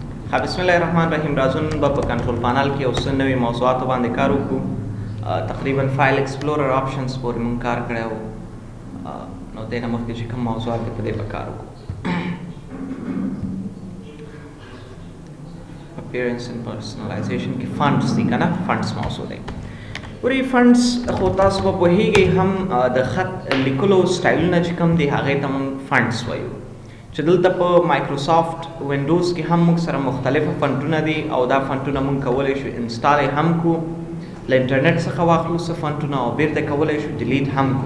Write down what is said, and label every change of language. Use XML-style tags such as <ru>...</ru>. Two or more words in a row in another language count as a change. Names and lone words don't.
<ps>بسم الله الرحمن الرحیم. راځو نن به په کنټرول پانل کې اوس نوې موضوعاتو باندې کار وکړو. تقریبا</ps> <en>File Explorer Options</en> <ps>پورې مونږ کار کړی و. نو دې نه مخکې چې کوم موضوعات دي په دې به کار وکړو.</ps> <en>appearance and personalization</en> <ps>کې فونټس دي که نه؟ فونټس موضوع دی. ورې فونټس خو تاسو به پوهېږئ هم د خط لیکلو سټایلونه چې کوم دي هغې ته مونږ فونټس وایو. چې دلته په مایکروسافټ وینډوز کې هم موږ سره مختلفه فونټونه دي او دا فونټونه موږ کولی شو انسټال یې هم کو، له انټرنیټ څخه واخلو څه فونټونه او بیرته کولی شو ډیلیټ هم کو.</ps>